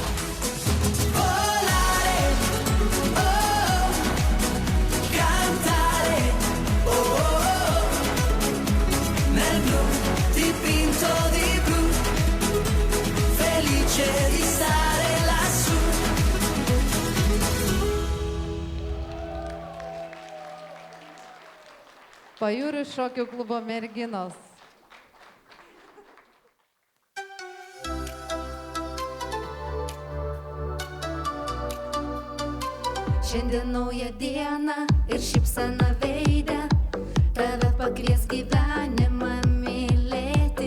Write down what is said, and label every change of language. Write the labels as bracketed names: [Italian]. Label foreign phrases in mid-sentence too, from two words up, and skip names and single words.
[Italian] Volare, oh, cantare, oh, nel blu, dipinto di blu, felice di stare lassù. [Lithuanian] Pajūrių šokių klubo merginos. Šiandien nauja diena ir šypsena veide, tave pakvies gyvenimą mylėti.